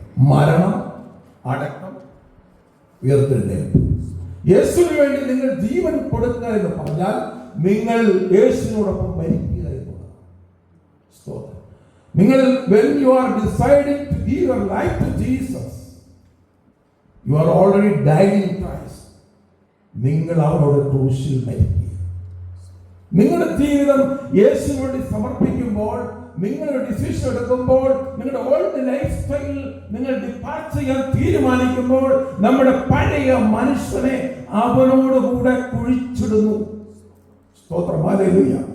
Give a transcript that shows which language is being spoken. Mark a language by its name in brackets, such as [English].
[Malayalam] മരണം, അടക്കം, ഉയർത്തെഴുന്നേൽപ്പ്. യേശുവിന് വേണ്ടി നിങ്ങൾ ജീവൻ കൊടുക്കുക എന്ന് പറഞ്ഞാൽ നിങ്ങൾ യേശുവിനോടൊപ്പം മരിക്കുക എന്നുള്ളതാണ്. [English] നിങ്ങൾ when you are deciding to give your life to Jesus, you are already died in Christ. [Malayalam] നിങ്ങൾ അവരോട് ക്രൂശിൽ മരിക്കുക. നിങ്ങളുടെ ജീവിതം യേശുവിന് വേണ്ടി സമർപ്പിക്കുമ്പോൾ, നിങ്ങളുടെ ഡിസിഷൻ എടുക്കുമ്പോൾ, നിങ്ങളുടെ ഓൾഡ് ലൈഫ് സ്റ്റൈൽ നിങ്ങൾ ഡിപ്പാർട്ട് ചെയ്യാൻ തീരുമാനിക്കുമ്പോൾ, നമ്മുടെ പഴയ മനുഷ്യനെ അവനോട് കൂടെ കുഴിച്ചിടുന്നു. സ്തോത്രം, ഹല്ലേലൂയ.